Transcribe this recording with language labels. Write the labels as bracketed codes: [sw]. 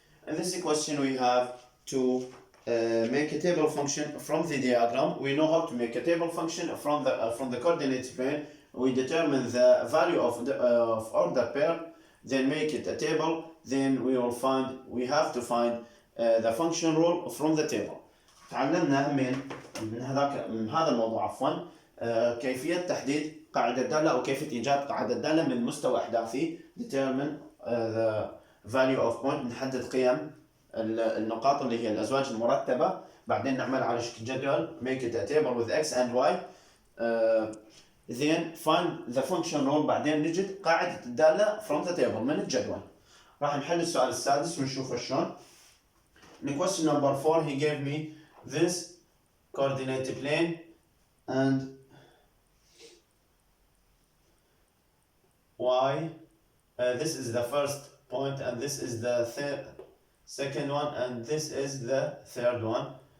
[en] In this question we have to make a table function from the diagram. We know how to make a table function from the coordinate plane. We determine the value of order pair, then make it a table, then we have to find the function rule from the table. [ar] تعلمنا من هذا الموضوع كيفية تحديد قاعدة دالة أو كيفية إيجاد قاعدة دالة من مستوى إحداثي. [en] determine the value of point، [ar] نحدد قيم النقاط اللي هي الأزواج المرتبة، بعدين نعمل على شكل جدول [en] make it a table with x and y، then find the function rule، [ar] بعدين نجد قاعدة الدالة [en] from the table [ar] من الجدول. راح نحل السؤال السادس ونشوف شلون. [en] In question number 4 he gave me this coordinate plane and y, this is the first point and this is the second one and this is the third one.